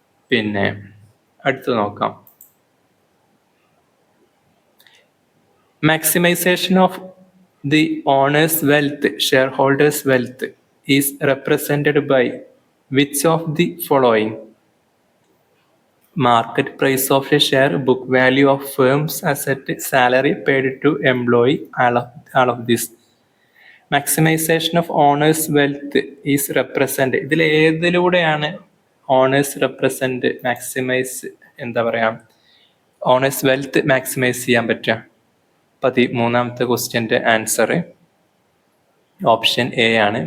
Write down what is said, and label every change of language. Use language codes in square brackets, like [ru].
[ml] പിന്നെ അടുത്ത് നോക്കാം. Maximisation of the owners wealth, share holders wealth is represented by which of the following? [en] Market price of a share, book value of firm's asset, salary paid to employee, all of this. [ml] Maximisation of owners wealth is represent. ഇതിൽ ഏതിലൂടെയാണ് owners represent maximise എന്താ പറയാ owners wealth maximise ചെയ്യാൻ പറ്റുക? 13ാമത്തെ ക്വസ്റ്റ്യൻ്റെ answer option A ആണ്.